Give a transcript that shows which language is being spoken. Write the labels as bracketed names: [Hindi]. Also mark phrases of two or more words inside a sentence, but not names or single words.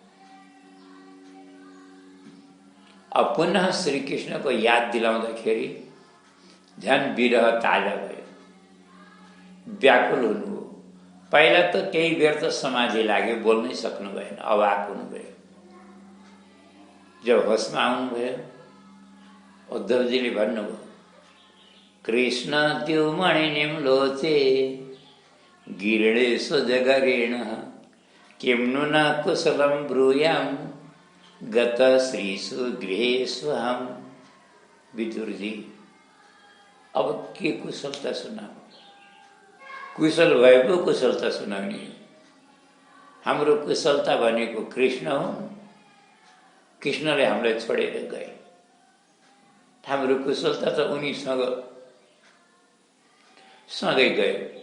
[Nepali] अब पुनः श्रीकृष्ण को याद दिलाउँदाखेरि झन् विरह ताजा भयो, व्याकुल हुनुभयो। पहिला त केही बेर त समाधि लाग्यो, बोल्नै सक्नु भएन, अवाक हुनुभयो। जब होसमा आउनुभयो उद्धवजीले भन्नुभयो, [Sanskrit] कृष्ण द्युमणिनिं लोचे गिरिणेषु जगरेण किं नु न कुशलं ब्रूयां गत श्रीषु गृहेषु हम। [Nepali] विदुरजी, अब के कुशलता सुनाऊ? कुशल भए पो कुशलता सुनाउने। हाम्रो कुशलता भनेको कृष्ण हो। कृष्णले हामीलाई छोडेर गए। हाम्रो कुशलता त उनीसँग सँगै गयो।